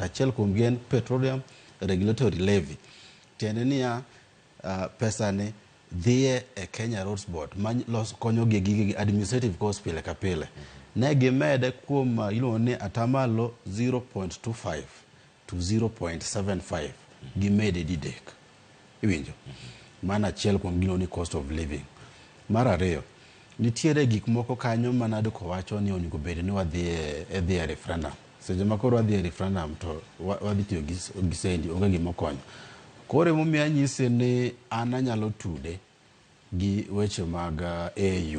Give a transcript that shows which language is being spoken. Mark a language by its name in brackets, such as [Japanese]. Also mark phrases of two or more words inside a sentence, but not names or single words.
[Luo (Kenya and Tanzania)] Achiel kuom gen Petroleum Regulatory Levy. Tiende niya pesa ni dhiye e Kenya Roads Board los konyo gi [English] administrative cost [Luo (Kenya and Tanzania)] pile ka pile. Ne gimede kuom iluongo ni atamalo 0.25 to 0.75 gimede didek. Iwinjo? Mana achiel kuom gino ni [English] cost of living. [Luo (Kenya and Tanzania)] Mar ariyo, nitiere gik moko kanyo ma NADCO wacho ni onego bed ni wadhi e referendum. Seche ma koro wadhi e referendum to wadhi tiyo gi sendi onge gima okonyo. Koro emomiyo anyise ni an anyalo tude gi weche mag AU.